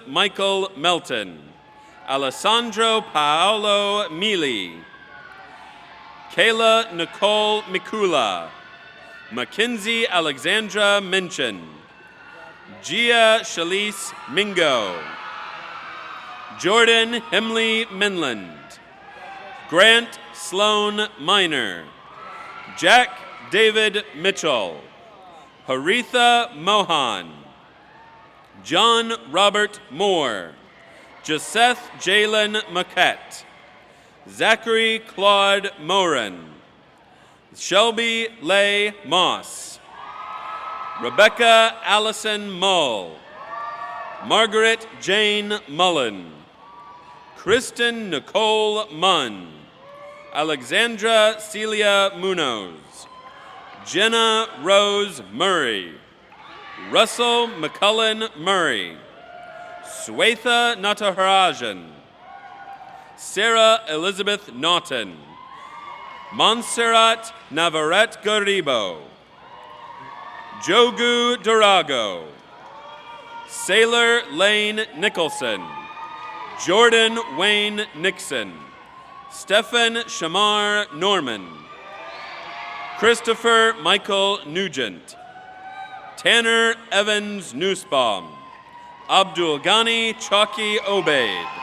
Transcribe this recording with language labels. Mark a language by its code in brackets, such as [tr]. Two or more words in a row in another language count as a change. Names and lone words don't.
[en] Michael Melton, Alessandro Paolo Mili, Kayla Nicole Mikula, Mackenzie Alexandra Minchin, Gia Shalise Mingo, Jordan Hemley Minland, Grant Sloan Minor, Jack David Mitchell, Haritha Mohan, John Robert Moore, Joseph Jalen Maquette, Zachary Claude Morin, Shelby Leigh Moss, Rebecca Allison Mull, Margaret Jane Mullen, Kristen Nicole Munn, Alexandra Celia Munoz, Jenna Rose Murray, Russell McCullen Murray, Swetha Natarajan, Sarah Elizabeth Naughton, Montserrat Navarrete Garibo, Jogu Durago, Sailor Lane Nicholson, Jordan Wayne Nixon, Stephen Shamar Norman, Christopher Michael Nugent, Tanner Evans Nussbaum, Abdul Ghani Chalky Obaid,